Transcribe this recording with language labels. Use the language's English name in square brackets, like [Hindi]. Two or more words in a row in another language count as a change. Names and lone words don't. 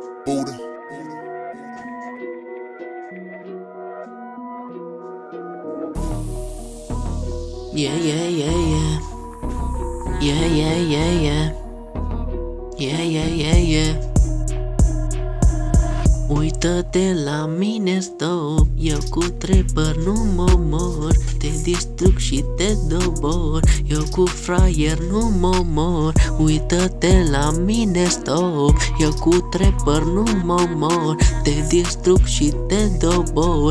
[English] Buddha. Yeah, yeah, yeah, yeah. Yeah, yeah, yeah, yeah. Yeah, yeah, yeah, yeah. [Romanian] Uită-te la mine, stop. Eu cu trepăr nu mă mor. Te distrug și te dobor. Eu cu fraier nu mă mor. Uită-te la mine, stop. Eu cu trepăr nu mă mor. Te distrug și te dobor.